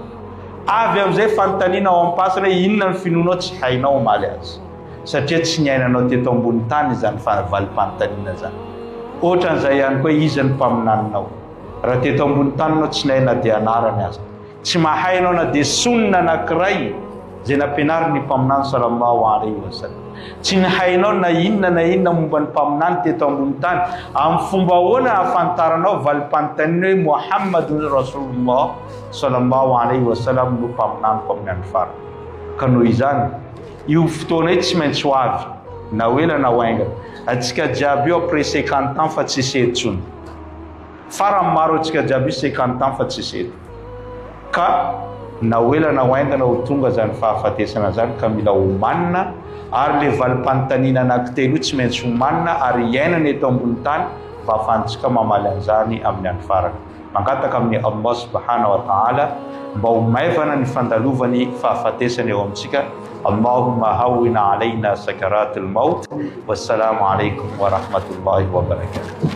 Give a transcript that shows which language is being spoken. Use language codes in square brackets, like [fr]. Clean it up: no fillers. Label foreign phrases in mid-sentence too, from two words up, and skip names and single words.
[mg] Avy am'izay fanontaniana ao am-pasina inona ny finoanao tsy hainao omaly azy. Satria tsy niainanao teto ambony tany zany valim-panontaniana zany. Ohatran'izay ihany koa izy ny mpaminaninao. Raha teto ambony tany anao tsy naina dia anarany azy. Tsy mahainao na dia sunna anankiray zay nampianariny ny mpaminany [ar] صلى الله عليه وسلم. [mg] Tsy hainao na inona momba ny mpaminany teto ambony tany. Amin'ny fomba ahoana ahafantaranao valim-panontaniana hoe [ar] محمد رسول الله صلى الله عليه وسلم [mg] no mpaminaniko amin'ny andro farany. Ka noho izany io fotoana io tsy maintsy ho avy na ho ela na ho aingana. Atsika jiaby io [fr] après 50 ans [mg] fa tsy seto tsony. Farany maro atsika jiaby 50 ans fa tsy seto. Ka na ho ela na ho aingana ho tonga zany fahafatesana zany ka mila homanina ary le valim-panontaniana anankitelo io tsy maintsy homanina ary iainana eto ambony tany mba ahafahantsika mamaly an'izany amin'ny andro farany. Mangataka amin'ny [ar] الله سبحانه وتعالى [mg] mba ho maivana ny fandalovany fahafatesana eo amintsika. [ar] اللهم هون علينا سكرات الموت. والسلام عليكم ورحمة الله وبركاته.